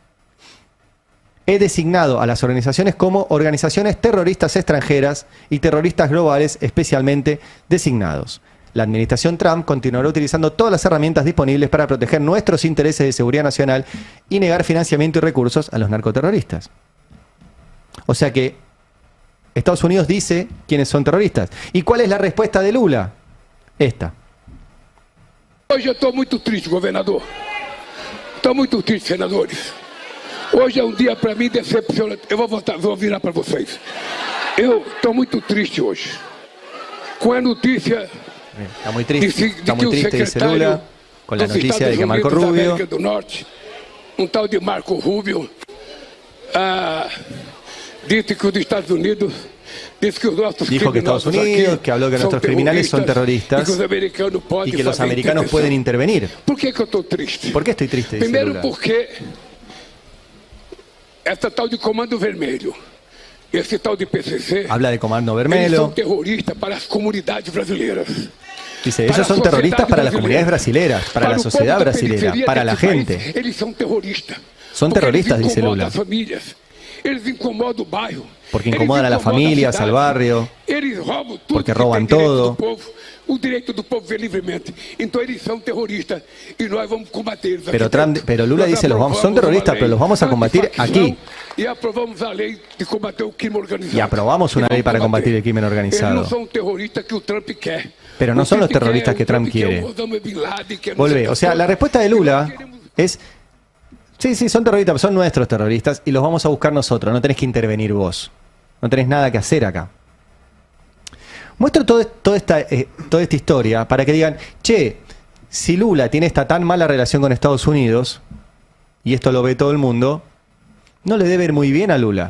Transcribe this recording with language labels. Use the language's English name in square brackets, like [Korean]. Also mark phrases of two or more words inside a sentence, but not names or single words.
[Spanish] He designado a las organizaciones como organizaciones terroristas extranjeras y terroristas globales especialmente designados. La administración Trump continuará utilizando todas las herramientas disponibles para proteger nuestros intereses de seguridad nacional y negar financiamiento y recursos a los narcoterroristas. O sea que Estados Unidos dice quiénes son terroristas. ¿Y cuál es la respuesta de Lula? Esta. [Portuguese] Hoje eu estou muito triste, governador. Estou muito triste, senadores. Hoje é um dia para mim decepcionante. Eu vou virar para vocês. Eu estou muito triste hoje. Com a notícia... [Spanish] Está muy triste, dice Lula, con la noticia de que Marco Rubio, un tal de Marco Rubio, dice que los Estados Unidos, dijo que Estados Unidos, que habló que nuestros criminales son terroristas y que los americanos pueden intervenir. ¿Por qué yo estoy triste? ¿Por qué estoy triste? Dice Primero Lula. porque esta tal de Comando Vermelho y este tal de PCC habla de Comando [Portuguese] eles [Spanish] Vermelho. son terroristas para las comunidades brasileiras. Dice, ellos son terroristas para las comunidades brasileras, para la sociedad brasilera, para la gente. [Portuguese] Eles são terroristas. [Spanish] Son terroristas, dice Lula, [Portuguese] Eles incomodam o bairro. [Spanish] porque incomodan a las familias, al barrio, [Portuguese] Eles roubam tudo [Spanish] porque [Portuguese] que [Spanish] roban [Portuguese] tem direito [Spanish] todo. [Portuguese] do povo, o direito do povo ver livremente. Então eles são terroristas e nós vamos combater eles. [Spanish] Pero Lula dice, son terroristas, pero los vamos a combatir aquí. [Portuguese] E aprovamos a ley de combater o crime organizado. [Spanish] Y aprobamos una ley para combatir el crimen [Portuguese] Eles não [Spanish] organizado. [Portuguese] são terroristas que o Trump quer. [Spanish] Pero no son los terroristas que Trump quiere. Volvé. O sea, la respuesta de Lula es, sí, son terroristas, pero son nuestros terroristas y los vamos a buscar nosotros. No tenés que intervenir vos. No tenés nada que hacer acá. Muestro toda esta historia para que digan, che, si Lula tiene esta tan mala relación con Estados Unidos, y esto lo ve todo el mundo, no le debe ir muy bien a Lula.